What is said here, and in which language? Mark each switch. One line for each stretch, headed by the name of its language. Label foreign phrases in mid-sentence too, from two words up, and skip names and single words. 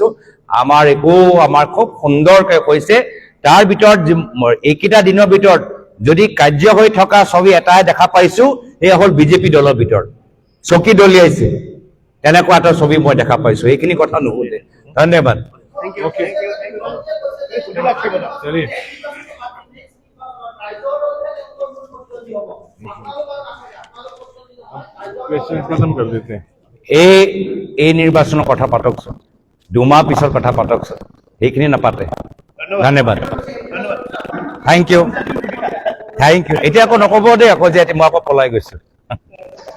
Assamese: আমাৰ খুব সুন্দৰকৈ হৈছে। তাৰ ভিতৰত এইকেইটা দিনৰ ভিতৰত যদি কাৰ্য হৈ থকা ছবি এটাই দেখা পাইছো, সেয়া হ'ল বিজেপি দলৰ ভিতৰত চকী দলিয়াইছে, তেনেকুৱা এটা ছবি মই দেখা পাইছো। এইখিনি কথা নুশুধে। ধন্যবাদ।
Hindi: चलिए क्वेश्चन खत्म कर देते हैं।
Assamese: এই নিৰ্বাচনৰ কথা পাতকচোন, 2 মাহ পিছৰ কথা পাতকচোন, সেইখিনি নাপাতে। ধন্যবাদ।
English: thank you.
Assamese: এতিয়া আকৌ নক'ব দেই আকৌ যে মই আকৌ পলাই গৈছো।